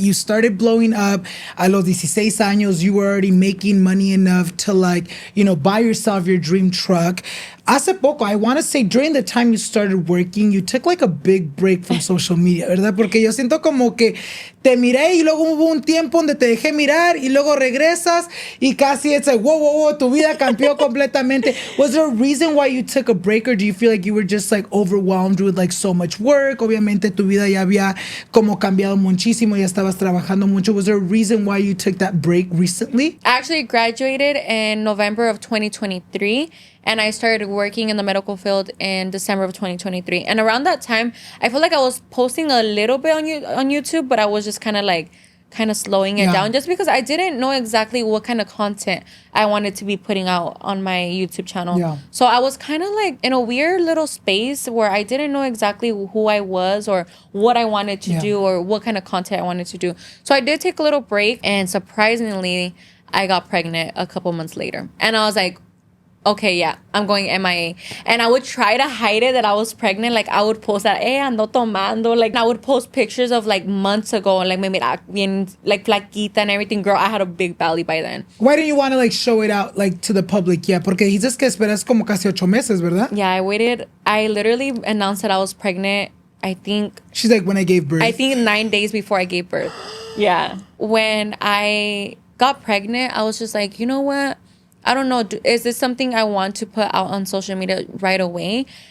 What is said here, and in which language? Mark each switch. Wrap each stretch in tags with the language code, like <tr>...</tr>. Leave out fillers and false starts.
<en>You started blowing up</en> <es>a los 16 años.</es> <en>You were already making money enough to, like, you know, buy yourself your dream truck.</en> <es>Hace poco,</es> <en>I want to say during the time you started working, you took like a big break from social media, ¿verdad?</en> <es>Porque yo siento como que te miré y luego hubo un tiempo donde te dejé mirar y luego regresas y casi</es> <en>it's like, whoa,</en> <es>tu vida cambió completamente.</es> <en>Was there a reason why you took a break, or do you feel like you were just like overwhelmed with like so much work?</en> <es>Obviamente tu vida ya había como cambiado muchísimo, ya estabas trabajando mucho.</es> <en>Was there a reason why you took that break recently? I actually graduated in November of 2023. And I started working in the medical field in December of 2023. And around that time, I feel like I was posting a little bit on YouTube, but I was just kind of slowing it down just because I didn't know exactly what kind of content I wanted to be putting out on my YouTube channel. Yeah. So I was kind of like in a weird little space where I didn't know exactly who I was or what I wanted to do or what kind of content I wanted to do. So I did take a little break, and surprisingly, I got pregnant a couple months later. And I was like, okay, yeah, I'm going MIA. And I would try to hide it that I was pregnant. Like, I would post that,</en> <es>ando tomando.</es> <en>Like, I would post pictures of, like, months ago. Like,</en> <es>me mira bien,</es> <en>like, flaquita and everything. Girl, I had a big belly by then. Why didn't you want to, like, show it out, like, to the public?</en> <es>Yeah, porque dices que esperas como casi 8 meses, ¿verdad?</es> <en>Yeah, I waited. I literally announced that I was pregnant, I think... She's like, when I gave birth. I think 9 days before I gave birth. Yeah. When I got pregnant, I was just like, you know what? I don't know. Is this something I want to put out on social media right away?</en>